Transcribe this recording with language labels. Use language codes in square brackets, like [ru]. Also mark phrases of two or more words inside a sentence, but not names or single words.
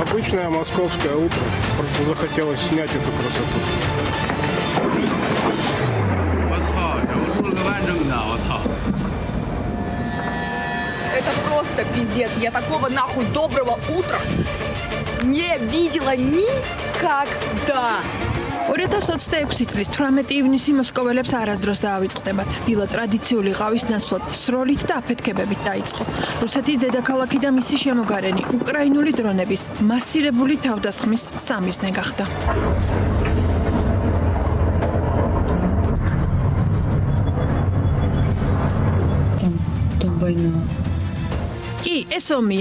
[ru] Обычное московское утро. Просто захотелось снять эту красоту. Это просто пиздец. Я такого нахуй доброго утра не видела никогда. [ka] 2026 წლის 18 ივნისი მოსკოველებს არასდროს დაავიწყდებათ. დილა ტრადიციული ყავის ნაცვლად სროლით და აფეთქებებით დაიწყო. რუსეთის დედაქალაქი და მისი შემოგარენი უკრაინული დრონების მასირებული თავდასხმის სამიზნე გახდა. კი, ეს ომია.